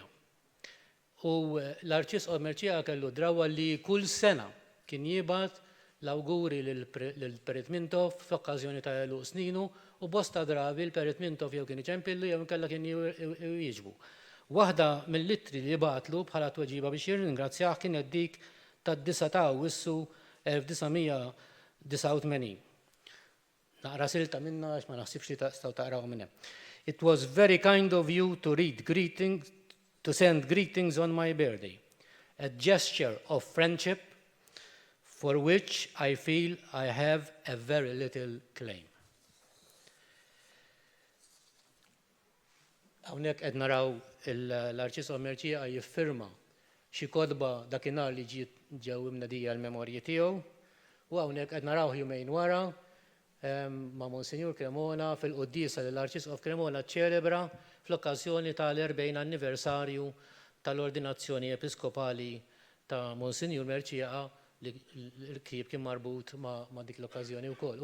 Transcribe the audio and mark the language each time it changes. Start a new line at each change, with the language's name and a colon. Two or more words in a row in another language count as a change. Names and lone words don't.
Maltese: U l-Arċisqof Merċieqa kellu drawa li kull sena kien jibgħat l-awguri lill-Perit Mintov f'okkażjoni ta' eluq sninu u bosta drabi l-Perit Mintov jew kien iċempillu jew inkella kien jiġbu. Waħda mill-ittri li jibgħatlu bħala tweġiba biex jirringrazzjah kienet dik tad-9 ta' Awwissu 1989. Naqra silta minna għax ma naħsibx li tistgħu taqraw minn hemm.
English: It was very kind of you to send greetings on my birthday, a gesture of friendship for which I feel I have a very little claim.
Maltese: Hawnhekk qed naraw l-Arċisqof Merċieqa jiffirma xi kotba dakinhar li ġew imnedija l-memorji tiegħu u hawnhekk qed naraw jumejn wara ma' Monsinjur Cremona fil-qudiesa li l-Arċisqof Cremona ċċelebra fl-okkażjoni tal-40 anniversarju tal-ordinazzjoni episkopali ta' Monsinjur Merċieqa li l-ktieb kien marbut ma' dik l-okkażjoni wkoll.